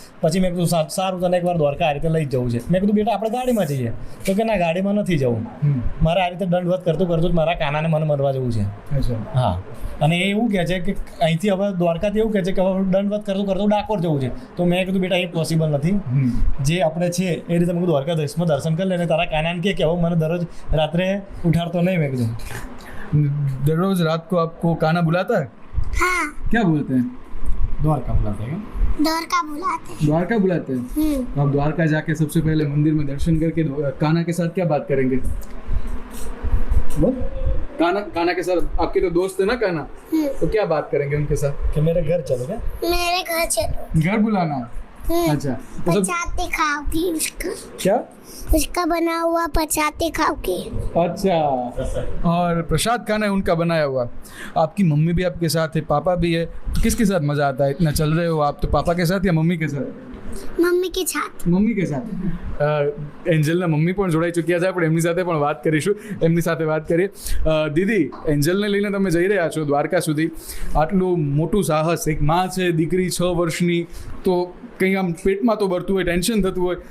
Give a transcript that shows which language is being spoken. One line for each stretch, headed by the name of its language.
Gujarati: પછી મેં કીધું સારું, તને એકવાર દ્વારકા આ રીતે લઈ જ જવું છે. મેં કીધું બેટા આપણે ગાડીમાં જઈએ તો કે ના ગાડીમાં નથી જવું, મારે આ રીતે દંડવત કરતું કરતું જ મારા કાનાને મને મળવા જવું છે. હા. અને એ એવું કહે છે કે અહીંથી હવે દ્વારકાથી એવું કહે છે કે હવે દંડવત કરતું કરતું ડાકોર જવું છે. તો મેં કીધું બેટા એ પોસિબલ નથી, જે આપણે છે એ રીતે મેં કીધું દ્વારકાધીશમાં દર્શન કરી લઈને તારા કાનાને કે હવે મને દરરોજ રાત્રે ઉઠાડતો નહીં. મેં કીધું
Hindi: दररोज रात को आपको काना बुलाता है? हाँ। क्या बोलते हैं? દ્વારકા બોલાते हैं. द्वारका बुलाते हैं। द्वारका बुलाते हैं. तो आप द्वारका जाके सबसे पहले मंदिर में दर्शन करके काना के साथ क्या बात करेंगे? काना के साथ आपके तो दोस्त है ना काना, तो क्या बात करेंगे उनके साथ? કે મેરે ઘર ચલો કે मेरे घर चलो। घर बुलाना है. अच्छा. मतलब पचाते खाओगी उसका, क्या? उसका बना हुआ पचाते खाओगी। अच्छा. और प्रसाद खाना है उनका बनाया हुआ. आपकी मम्मी भी आपके साथ है, पापा भी है, तो किसके साथ मजा आता है? इतना चल रहे हो आप, तो पापा के साथ या मम्मी के साथ? मम्मी के साथ। મમ્મી કે સાથે.
Gujarati: એન્જલના મમ્મી પણ જોડાઈ ચૂક્યા છે, આપણે એમની સાથે પણ વાત કરીશું. એમની સાથે વાત કરીએ. દીદી, એન્જલને લઈને તમે જઈ રહ્યા છો દ્વારકા સુધી. આટલું મોટું સાહસ, એક માં છે, દીકરી 6 વર્ષની, તો કંઈ આમ પેટમાં તો ભરતું હોય, ટેન્શન થતું હોય.